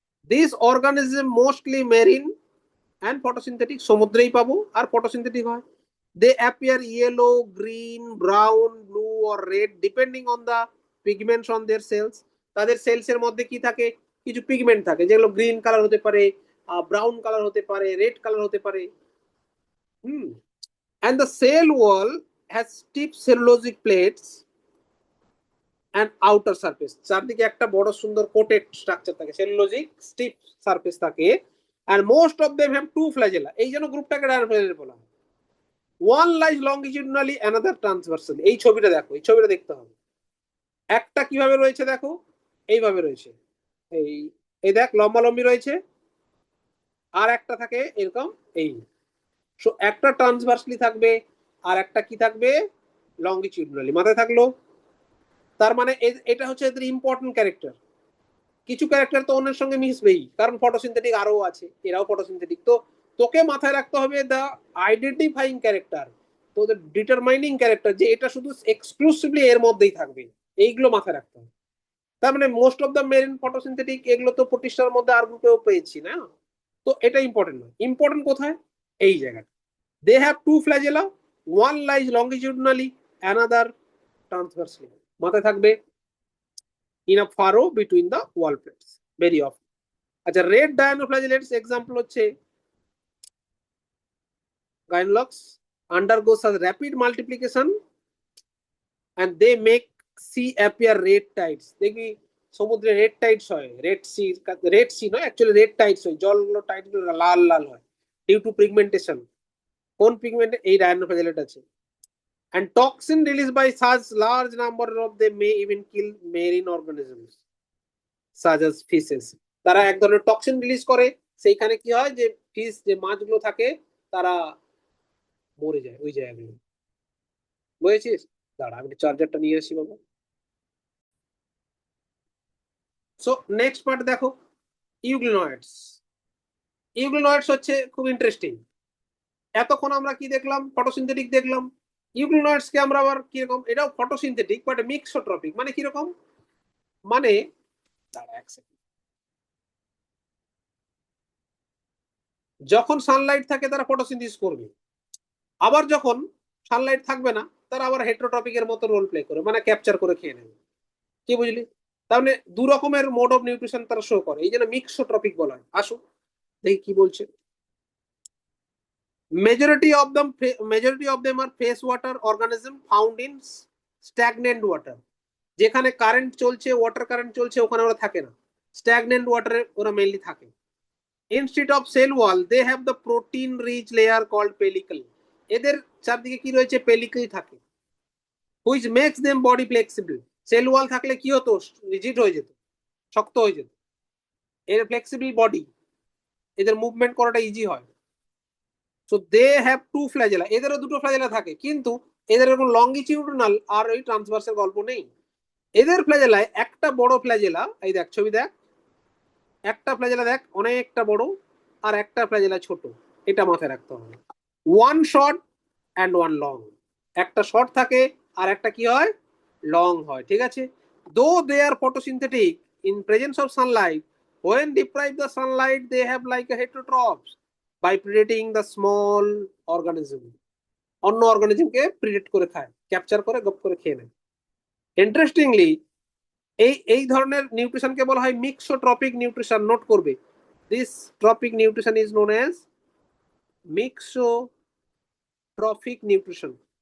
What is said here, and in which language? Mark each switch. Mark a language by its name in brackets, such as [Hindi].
[English] this organism mostly marine and photosynthetic, [Bangla] সমুদ্রেই পাবো আর photosynthetic হয়। [English] They appear yellow, green, brown, blue or red depending on the pigments on their cells. [Bangla] তাদের সেলসের মধ্যে কি থাকে, কিছু পিগমেন্ট থাকে, যেগুলো গ্রিন কালার হতে পারে, ব্রাউন কালার হতে পারে, রেড কালার হতে পারে। হুম। [English] And the cell wall has stiff cellulosic plates and outer surface. [Bangla] চারদিকে একটা বড় সুন্দর কোটেড স্ট্রাকচার থাকে, সেলুলোজিক স্টিফ সারফেস থাকে। [English] and most of them have two flagella। [Bangla] এই জন্য গ্রুপটাকে ডায়ানোফ্ল্যাজেলেট বলা হয়। [English] one lies longitudinally, another transversally। [Bangla] এই ছবিটা দেখো, এই ছবিটা দেখতে হবে। একটা কিভাবে রয়েছে দেখো, এইভাবে রয়েছে, এই এই দেখ লম্বালম্বি রয়েছে, আর একটা থাকে এরকম এই। সো একটা ট্রান্সভার্সলি থাকবে, আর একটা কি থাকবে, লঙ্গিটিউডনালি। মাথায় থাকলো? তার মানে এটা হচ্ছে এদের ইম্পর্টেন্ট ক্যারেক্টার। কিছু ক্যারেক্টার তো অন্যের সঙ্গে মিশবেই, কারণ ফটোসিনথেটিক আরো আছে, এরাও ফটোসিনথেটিক। তো তোকে মাথায় রাখতে হবে দ্য আইডেন্টিফাইং ক্যারেক্টার, তো ডিটারমাইনিং ক্যারেক্টার, যে এটা শুধু এক্সক্লুসিভলি এর মধ্যেই থাকবে, এইগুলো মাথায় রাখতে হবে। তার মানে most of the marine photosynthetic, এগুলো তো প্রতিষ্ঠার মধ্যে আর গ্রুপেও পেয়েছি না। তো এটা ইম্পর্টেন্ট নয়। ইম্পর্টেন্ট কোথায়, এই জায়গাটা। [English] They have two flagella, one lies longitudinally, another transversely. [Bangla] মাথায় থাকবে, [English] in a furrow between the wall plates very often। আচ্ছা, red dinoflagellates example হচ্ছে Gonyaulax, undergo such rapid multiplication and they make sea appear red tides। [Bangla] দেখবি সমুদ্রে রেড টাইডস হয়, Red Sea নয়, actually red Tides হয়, জলগুলো টাইড লাল লাল হয় ডিউ টু পিগমেন্টেশন। কোন পিগমেন্ট? এই ডায়ানোফ্ল্যাজেলেট আছে। [English] and toxin released by such large number of them may even kill marine organisms such as fishes। [Bangla] তারা এক ধরনের টক্সিন রিলিজ করে, সেইখানে কি হয়, যে ফিশ, যে মাছগুলো থাকে, তারা মরে যায় ওই জায়গাগুলো। বুঝেছিস? দাঁড়া, আমি চার্জারটা নিয়ে আসি বাবা। সো নেক্সট পার্ট দেখো, ইউগ্লিনয়েডস। ইউগ্লিনয়েডস হচ্ছে খুব ইন্টারেস্টিং। এতক্ষণ আমরা কি দেখলাম, ফটোসিনথেটিক দেখলাম। ইউগ্লিনয়েডস কে আমরা আবার কিরকম, এটাও ফটোসিনথেটিক বাট মিক্সোট্রপিক। মানে কিরকম, মানে দাঁড়া এক সেকেন্ড, যখন সানলাইট থাকে তারা ফটোসিনথেসিস করবে, আবার যখন সানলাইট থাকবে না তারা আবার হেটারোট্রপিকের মতো রোল প্লে করে, মানে ক্যাপচার করে খেয়ে নেবে। কি বুঝলি? তার মানে দু রকমের মোড অফ নিউট্রিশন তারা শো করে, এই জন্য মিক্সোট্রপিক বলা হয়। আসো দেখি কি বলছে। [English] majority of them are face water organism found in stagnant water। [Bangla] যেখানে কারেন্ট চলছে, ওয়াটার কারেন্ট চলছে, ওখানে ওরা থাকে না, স্ট্যাগনেন্ট ওয়াটারে ওরা মেইনলি থাকে। [English] Instead of cell wall they have the protein rich layer called pellicle. [Bangla] এদের চারদিকে কি রয়েছে? পেলিকল থাকে, [English] Which makes them body flexible. [Bangla] Cell wall থাকলে কি হতো? রিজিড হয়ে যেত, শক্ত হয়ে যেত। এর ফ্লেক্সিবল বডি, এদের মুভমেন্ট করাটা ইজি হয়। [English] so they have two flagella, [Bangla] এদেরও দুটো ফ্ল্যাজেলা থাকে, কিন্তু এদের এরকম লঙ্গিটিউডনাল আর ওই ট্রান্সভার্সের গল্প নেই। এদের ফ্ল্যাজেলায় একটা বড় ফ্ল্যাজেলা, এই দেখ ছবি দেখ, একটা ফ্ল্যাজেলা দেখ অনেকটা বড়, আর একটা ফ্ল্যাজেলা ছোট। এটা মাথায় রাখতে হবে। [English] one short and one long, [Bangla] একটা শর্ট থাকে আর একটা কি হয়? লং হয়, ঠিক আছে। [English] Though they are photosynthetic in presence of sunlight, when deprived the sunlight they have like a heterotrophs by predating the small organism. [Bangla] অন্য অর্গানিজমকে প্রিডেট করে খায়, ক্যাপচার করে গপ করে খেয়ে নেয়। ইন্টারেস্টিংলি এই ধরনের নিউট্রিশনকে বলা হয় মিক্সোট্রপিক নিউট্রিশন। [English] Note করবে, this trophic nutrition is known as mixotrophic nutrition.